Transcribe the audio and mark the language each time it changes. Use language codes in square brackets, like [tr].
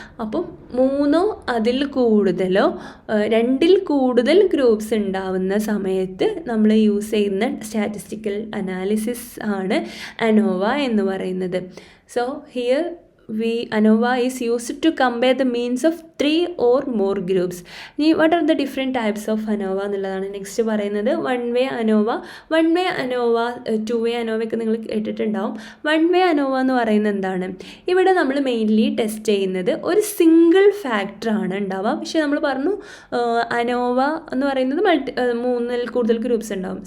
[ml] അപ്പം 3 അതിൽ കൂടുതലോ 2ൽ കൂടുതൽ ഗ്രൂപ്പ്സ് ഉണ്ടാവുന്ന സമയത്ത് നമ്മൾ യൂസ് ചെയ്യുന്ന സ്റ്റാറ്റിസ്റ്റിക്കൽ അനാലിസിസ് ആണ് അനോവ എന്ന് പറയുന്നത്. [en] So here ANOVA is used to compare the means of 3 or more groups. [ml] ഇനി [en] what are the different types of ANOVA [ml] എന്നുള്ളതാണ് നെക്സ്റ്റ് പറയുന്നത്. വൺ വേ അനോവ, 2 വേ അനോവയൊക്കെ നിങ്ങൾ കേട്ടിട്ടുണ്ടാവും. 1 വേ അനോവ എന്ന് പറയുന്നത് എന്താണ്, ഇവിടെ നമ്മൾ മെയിൻലി ടെസ്റ്റ് ചെയ്യുന്നത് ഒരു സിംഗിൾ ഫാക്ടറാണ് ഉണ്ടാവുക. പക്ഷേ നമ്മൾ പറഞ്ഞു അനോവ എന്ന് പറയുന്നത് 3ൽ കൂടുതൽ ഗ്രൂപ്പ്സ് ഉണ്ടാവും.